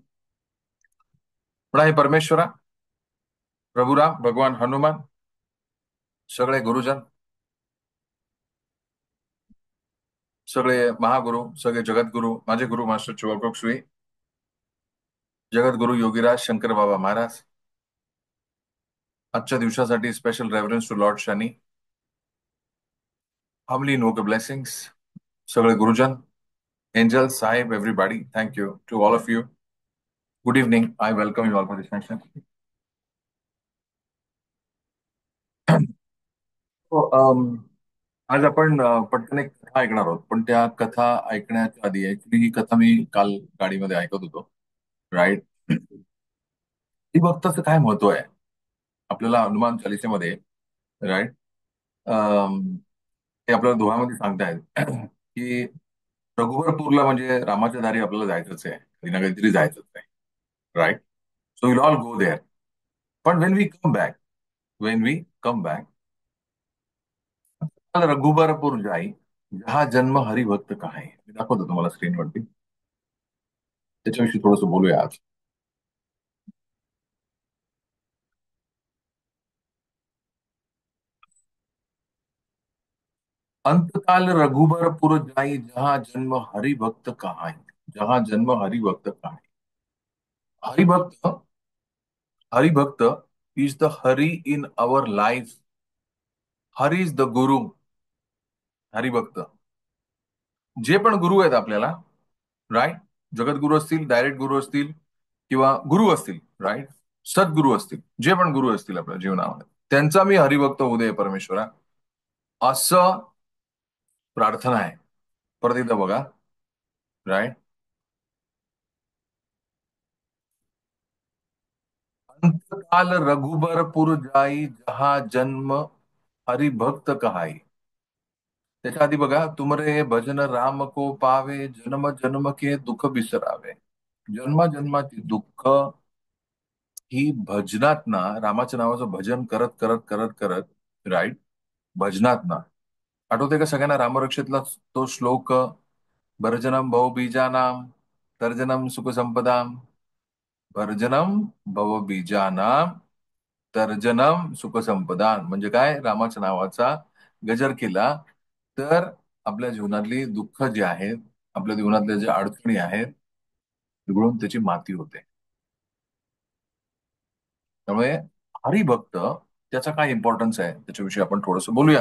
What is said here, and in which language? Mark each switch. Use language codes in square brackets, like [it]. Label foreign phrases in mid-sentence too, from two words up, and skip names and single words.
[mr] म्हणा हे परमेश्वरा, प्रभुराम, भगवान हनुमान, सगळे गुरुजन, सगळे महागुरु, सगळे जगद्गुरु, माझे गुरु मास्टर चिवप्रभू श्री जगद्गुरु योगीराज शंकर बाबा महाराज. [en] आजच्या दिवसासाठी special reference to Lord Shani. humbly invoke blessings. [mr] सगळे गुरुजन, एंजल साहेब, [en] everybody, thank you to all of you. good evening. I welcome you all for this session. [mr] आज आपण पटकन एक कथा ऐकणार आहोत, पण त्या कथा ऐकण्याच्या आधी ऍक्च्युली ही कथा मी काल गाडीमध्ये ऐकत होतो. राईट. ती भक्ताचं काय महत्व आहे आपल्याला हनुमान चालिसेमध्ये. राईट. ते आपल्याला दोहामध्ये सांगतायत की रघुवरपूरला म्हणजे रामाच्या दारी आपल्याला जायचंच आहे, कधी ना कधीतरी जायचंच आहे. [en] Right. So will all go there. पण when we come back [hi] रघुबरपूर जाई, जहा जन्म हरिभक्त का [en] आहे. [mr] मी दाखवतो तुम्हाला स्क्रीनवरती. त्याच्याविषयी थोडंसं बोलूया आज. [hi] अंतकाल रघुबरपुर जाई, जहा जन्म हरिभक्त कहाई. जहा जन्म हरिभक्त कहाई. हरिभक्त. [en] Haribhakt is the Hari in our life. Hari is the guru. [mr] हरिभक्त जे पण गुरु आहेत आपल्याला. राईट. जगद्गुरु असतील, डायरेक्ट गुरु असतील, किंवा गुरु असतील. राईट. सद्गुरु असतील, जे पण गुरु असतील आपल्या जीवनामध्ये, त्यांचा मी हरिभक्त होऊ दे परमेश्वरा, असं प्रार्थना आहे. परत एकदा बघा. राईट. [hi] अंतकाल रघुबरपुर जाई, जहा जन्म हरिभक्त कहाई. [mr] त्याच्या आधी बघा. [hi] तुमरे भजन राम को पावे, जन्म जन्म के दुःख बिसरावे. [mr] जन्म जन्माची दुःख ही भजनात ना, रामाच्या नावाचं भजन करत करत करत करत. राईट. भजनात ना. आठवते का सगळ्यांना रामरक्षेतला तो श्लोक? [sa] भर्जनम भवबीजानाम, तर्जनम सुख संपदाम. भर्जनम भवबीजानाम, तर्जनम सुख संपदान. [mr] म्हणजे काय? रामाच्या नावाचा गजर केला तर आपल्या जीवनातली दुःख जी आहेत, आपल्या जीवनातल्या ज्या अडचणी आहेत, तिकडून त्याची माती होते. त्यामुळे हरिभक्त, त्याचा काय इम्पॉर्टन्स आहे त्याच्याविषयी आपण थोडंसं बोलूया.